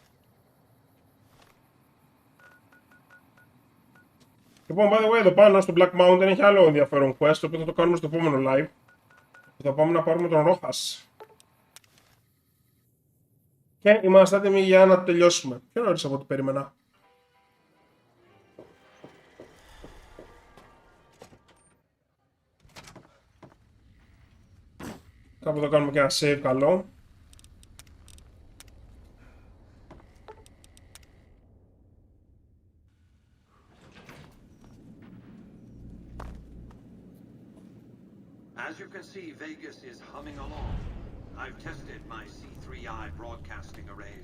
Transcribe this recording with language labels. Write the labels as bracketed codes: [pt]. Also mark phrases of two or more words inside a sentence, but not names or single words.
[el] Λοιπόν, [en] by the way, [el] εδώ πάνω στο Black Mountain έχει άλλο ενδιαφέρον quest, το οποίο θα το κάνουμε στο επόμενο live. Θα πάμε να πάρουμε τον Ρόχας. Και είμαστε έτοιμοι για να τελειώσουμε. Πιο νωρίς από ό,τι περίμενα. Κάπου θα κάνουμε και ένα save καλό. [en] As you can see, Vegas is humming along. I've tested my C3I broadcasting arrays.